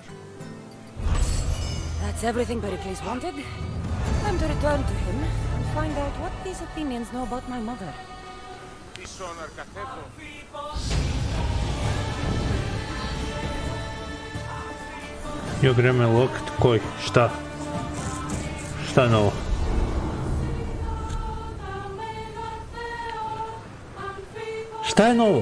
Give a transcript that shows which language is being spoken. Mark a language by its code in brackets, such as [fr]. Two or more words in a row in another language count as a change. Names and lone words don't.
[en] That's everything Pericles wanted. Time to return to him and find out what these Athenians know about my mother. Jo greme lokt, koji, šta? [sr] Šta je novo? Šta je novo?